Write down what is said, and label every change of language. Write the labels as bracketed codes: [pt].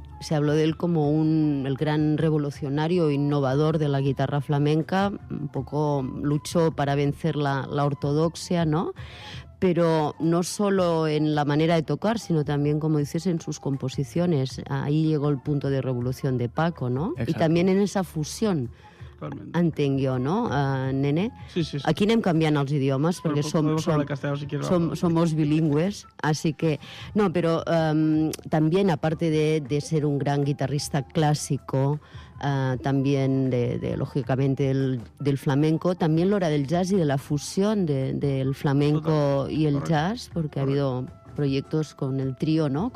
[es] Se habló de él como el gran revolucionario innovador de la guitarra flamenca, un poco luchó para vencer la ortodoxia, ¿no? Pero no solo en la manera de tocar, sino también, como dices, en sus composiciones. Ahí llegó el punto de revolución de Paco, ¿no? Exacto. Y también en esa fusión, [ca] entenc jo, [es] ¿no, Nene? Sí, sí, sí. [ca] Aquí anem canviant els idiomes, perquè som molt bilingües, [es] así que... No, pero también, aparte de ser un gran guitarrista clásico, también de lógicamente del flamenco, también l'hora del jazz y de la fusión del flamenco y el jazz, porque ha habido proyectos con el trío, ¿no?